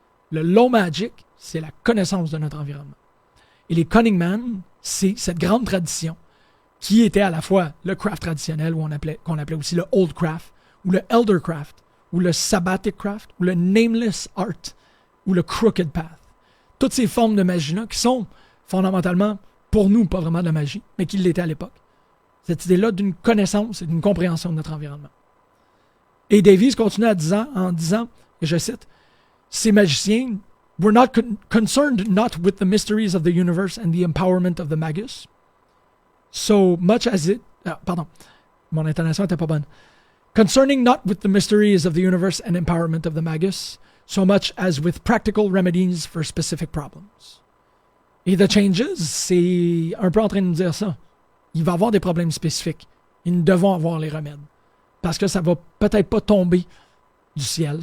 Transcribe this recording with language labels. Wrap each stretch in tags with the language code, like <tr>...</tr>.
<fr>Le low magic, c'est la connaissance de notre environnement. Et les Cunning Man, c'est cette grande tradition qui était à la fois le craft traditionnel, qu'on appelait aussi le old craft, ou le elder craft, ou le sabbatic craft, ou le nameless art, ou le crooked path. Toutes ces formes de magie-là qui sont fondamentalement, pour nous, pas vraiment de la magie, mais qui l'étaient à l'époque. Cette idée-là d'une connaissance et d'une compréhension de notre environnement. Et Davies continue en disant, et je cite, « Ces magiciens</fr> <en>were not concerned not with the mysteries of the universe and the empowerment of the magus, so much as it...</en> <fr>pardon, mon intonation était pas bonne.</fr> <en>Concerning not with the mysteries of the universe and empowerment of the magus, so much as with practical remedies for specific problems. »</en> <fr>Et The Changes, c'est un peu en train de nous dire ça. Il va y avoir des problèmes spécifiques. Et nous devons avoir les remèdes. Parce que ça va peut-être pas tomber du ciel.</fr>